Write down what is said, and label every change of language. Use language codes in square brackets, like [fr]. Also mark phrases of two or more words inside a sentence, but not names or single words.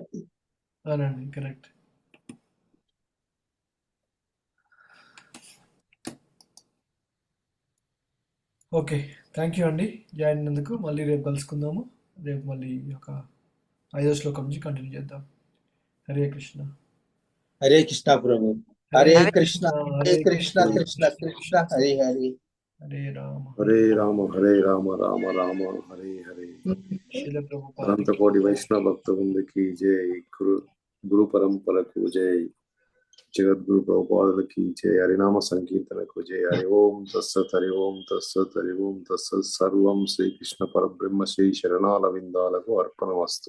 [te] అవునండి, కరెక్ట్. [en] okay, thank you [te] అండి జాయిన్ అయినందుకు. మళ్ళీ రేపు కలుసుకుందాము. రేపు మళ్ళీ ఒక 5వ శ్లోకం నుంచి కంటిన్యూ చేద్దాం. [sa] హరే కృష్ణ. హరే కృష్ణ ప్రభు. హరే కృష్ణ హరే కృష్ణ కృష్ణ కృష్ణ హరే హరే. హరే రామ హరే రామ హరే రామ రామ రామ హరే హరే. [te] శిల ప్రభుపాద అనంత కోటి వైష్ణవ భక్త బృందకి జై. గురు పరంపరకు జై. జగద్గురు ప్రభుపాదులకి జై. హరినామ సంకీర్తనకు జై. [sa] హరి ఓం తస్సత్. హరి ఓం తస్సత్. హరి ఓం తస్సత్. సర్వం శ్రీకృష్ణ పరబ్రహ్మ శ్రీ శరణాల విందాలకు అర్పణమస్తు.